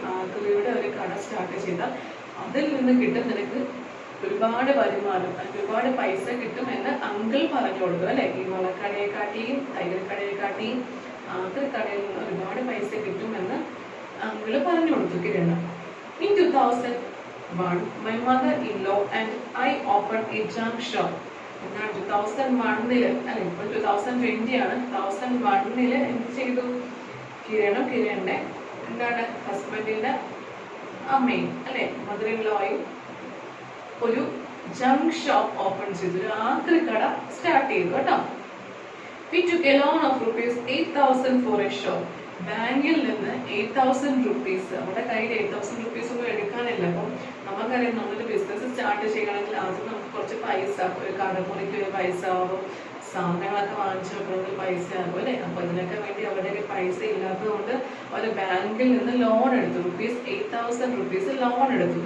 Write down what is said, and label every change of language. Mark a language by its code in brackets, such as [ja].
[ml] ആക്രിയുടെ ഒരു കട സ്റ്റാർട്ട് ചെയ്താൽ അതിൽ നിന്ന് കിട്ടും നിനക്ക് ഒരുപാട് വരുമാനം, ഒരുപാട് പൈസ കിട്ടും എന്ന് അങ്കിൾ പറഞ്ഞു കൊടുക്കും അല്ലെ? ഈ വളക്കടയെക്കാട്ടിയും തയ്യൽ കടയെക്കാട്ടിയും ആക്രി കടയിൽ നിന്ന് ഒരുപാട് പൈസ കിട്ടുമെന്ന് അങ്കിള് പറഞ്ഞു കൊടുത്തു Kiran. [en] In 2001, my mother-in-law and I opened a junk shop. [ml] 2001 അല്ലെ? ഇപ്പോൾ 2020 ആണ്. 2001 എന്ത് ചെയ്തു? കിരണിന്റെ എന്താണ് ഹസ്ബൻഡിന്റെ അമ്മയും അല്ലെ മദർ-ഇൻ-ലോയും ഒരു ജങ്ക് ഷോപ്പ് ഓപ്പൺ ചെയ്തു, ഒരു ആക്രി കട സ്റ്റാർട്ട് ചെയ്തു കേട്ടോ. [en] We took a loan of rupees 8,000 for a shop. [ml] ബാങ്കിൽ നിന്ന് 8,000 റുപ്പീസ്, നമ്മുടെ കയ്യിൽ 8,000 റുപ്പീസ് ഒന്നും എടുക്കാനില്ല. അപ്പം നമുക്കറിയാം, നമ്മളൊരു ബിസിനസ് സ്റ്റാർട്ട് ചെയ്യണമെങ്കിൽ ആദ്യം നമുക്ക് കുറച്ച് പൈസ, ഒരു കടമുറിക്ക് ഒരു പൈസ ആകും, സാധനങ്ങളൊക്കെ വാങ്ങിച്ചു വെക്കണമെങ്കിൽ പൈസ ആകും അല്ലെ? അപ്പൊ ഇതിനൊക്കെ വേണ്ടി അവരുടെ പൈസ ഇല്ലാത്തത് കൊണ്ട് അവർ ബാങ്കിൽ നിന്ന് ലോൺ എടുത്തു, rupees 8,000 റുപ്പീസ് ലോൺ എടുത്തു.